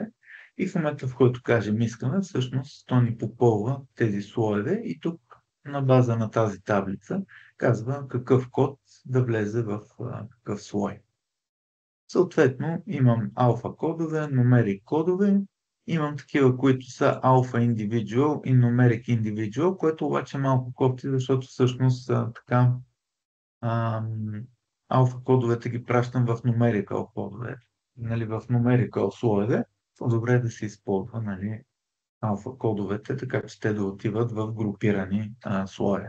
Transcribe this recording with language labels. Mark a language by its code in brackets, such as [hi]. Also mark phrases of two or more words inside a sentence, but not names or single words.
[bg] И в момента, в който кажем искаме, всъщност то ни попълва тези слоеве и тук на база на тази таблица казва какъв код да влезе в какъв слой. Съответно, имам алфа кодове, numeric кодове, имам такива, които са [en] alpha individual [bg] и [en] numeric individual, [bg] което обаче е малко кофти, защото всъщност така алфа кодовете ги пращам в numerical кодове. Нали, в numerical слоеве, по-добре е да се използва нали, алфа кодовете, така че те да отиват в групирани слоеве.